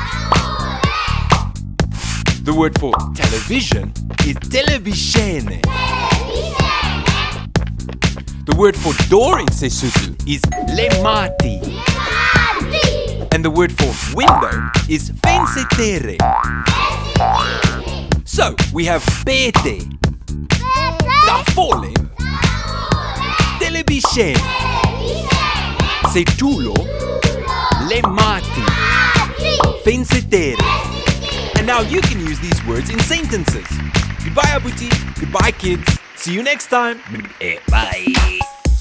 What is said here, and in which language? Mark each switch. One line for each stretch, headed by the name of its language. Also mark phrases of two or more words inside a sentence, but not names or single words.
English: The word for television is televishene. The word for door in Sesotho is lemati. And the word for window is vensetere. So, we have
Southern Sotho: bete, tafole, televishene, setulo, lemati, vensetere.
English: And now you can use these words in sentences. Goodbye, Abuti. Goodbye, kids. See you next time. Bye.